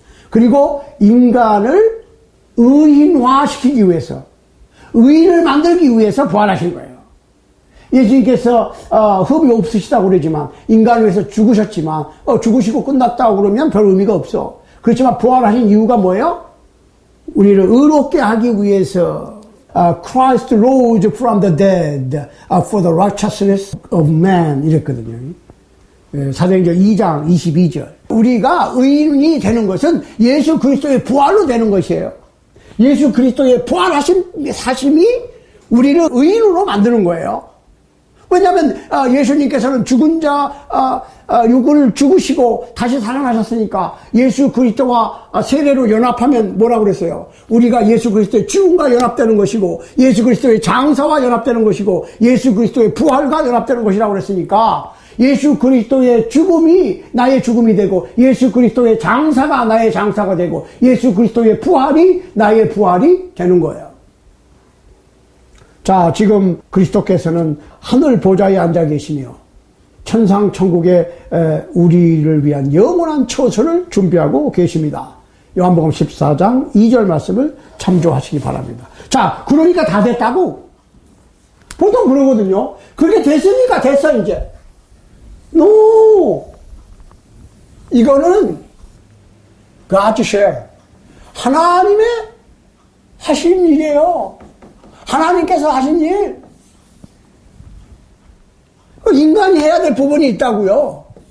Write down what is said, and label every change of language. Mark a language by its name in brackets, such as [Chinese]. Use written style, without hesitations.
[Korean] 그리고 인간을 의인화시키기 위해서, 의인을 만들기 위해서 부활하신 거예요. 예수님께서 흡이 없으시다고 그러지만 인간을 위해서 죽으셨지만 죽으시고 끝났다고 그러면 별 의미가 없어. 그렇지만 부활하신 이유가 뭐예요? 우리를 의롭게 하기 위해서 [English] Christ rose from the dead for the righteousness of man [Korean] 이랬거든요. 사도행전 2장 22절. 우리가 의인이 되는 것은 예수 그리스도의 부활로 되는 것이에요. 예수 그리스도의 부활하신 사심이 우리를 의인으로 만드는 거예요. 왜냐하면 예수님께서는 죽은 자 육을 죽으시고 다시 살아나셨으니까 예수 그리스도와 세례로 연합하면 뭐라고 그랬어요? 우리가 예수 그리스도의 죽음과 연합되는 것이고 예수 그리스도의 장사와 연합되는 것이고 예수 그리스도의 부활과 연합되는 것이라고 그랬으니까 예수 그리스도의 죽음이 나의 죽음이 되고 예수 그리스도의 장사가 나의 장사가 되고 예수 그리스도의 부활이 나의 부활이 되는 거예요. 자, 지금 그리스도께서는 하늘 보좌에 앉아 계시며 천상 천국에 우리를 위한 영원한 처소를 준비하고 계십니다. 요한복음 14장 2절 말씀을 참조하시기 바랍니다. 자, 그러니까 다 됐다고? 보통 그러거든요. 그렇게 됐으니까 됐어 이제. [English] No! [Korean] 이거는 [English] God's share. [Korean] 하나님의 하신 일이에요. 하나님께서 하신 일. 인간이 해야 될 부분이 있다고요.